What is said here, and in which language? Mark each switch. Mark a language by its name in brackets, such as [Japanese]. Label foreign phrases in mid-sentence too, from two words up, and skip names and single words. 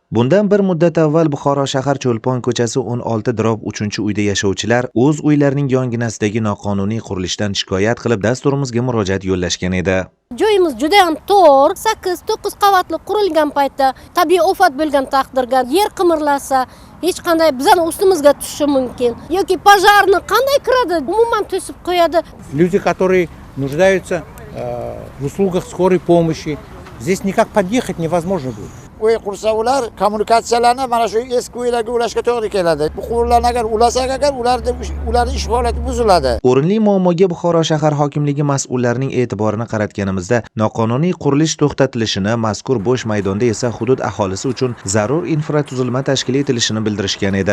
[Uzbek] Bundan bir muddat avval Buxoro shahar Cho'lpon ko'chasi 16/3 uyda yashovchilar o'z uylarining yonginasidagi noqonuniy qurilishdan shikoyat qilib dasturimizga murojaat yo'llashgan edi. Joyimiz juda ham tor, 8-9 qavatli qurilgan paytda tabiiy ofat bo'lgan taqdirda yer qimirlasa, hech qanday bizning ustimizga tushishi mumkin yoki pojarni qanday kiradi, umuman to'sib qo'yadi. [Russian] Люди, которые нуждаются в услугах скорой помощи, здесь никак подъехать невозможно будет. [Uzbek] Uy qursa ular kommunikatsiyalarni mana shu eski uylarga ulashga to'g'ri keladi. Bu quvurlarni agar ulasak ularning ish holati buziladi. O'rinli muammoga Buxoro shahar hokimligi mas'ullarining e'tiborini qaratganimizda noqonuniy qurilish to'xtatilishini, mazkur bo'sh maydonda esa hudud aholisi uchun zarur infratuzilma tashkil etilishini bildirishgan edi.